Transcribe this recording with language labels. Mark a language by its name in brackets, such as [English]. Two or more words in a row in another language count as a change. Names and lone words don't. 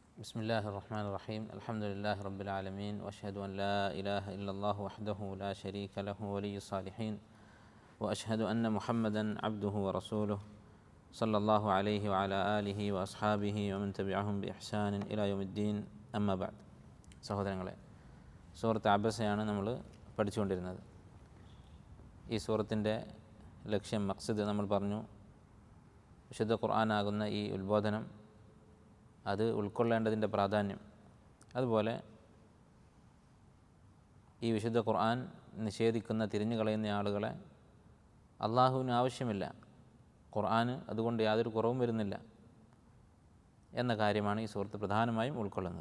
[Arabic] بسم الله الرحمن الرحيم الحمد لله رب العالمين وأشهد أن لا إله إلا الله وحده لا شريك له ولي الصالحين وأشهد أن محمدا عبده ورسوله صلى الله عليه وعلى آله وأصحابه ومن تبعهم بإحسان إلى يوم الدين أما بعد. [Malayalam] സഹോദരങ്ങളെ, സൂറത്ത് അബസയാണ് നമ്മൾ പഠിച്ചുകൊണ്ടിരുന്നത്. ഈ സൂറത്തിൻ്റെ ലക്ഷ്യം, മഖ്സദ് നമ്മൾ പറഞ്ഞു. വിശുദ്ധ ഖുർആനാകുന്ന ഈ ഉത്ബോധനം, അത് ഉൾക്കൊള്ളേണ്ടതിൻ്റെ പ്രാധാന്യം, അതുപോലെ ഈ വിശുദ്ധ ഖുർആൻ നിഷേധിക്കുന്ന, തിരിഞ്ഞു കളയുന്ന ആളുകളെ അള്ളാഹുവിന് ആവശ്യമില്ല, ഖുർആന് അതുകൊണ്ട് യാതൊരു കുറവും വരുന്നില്ല എന്ന കാര്യമാണ് ഈ സൂറത്ത് പ്രധാനമായും ഉൾക്കൊള്ളുന്നത്.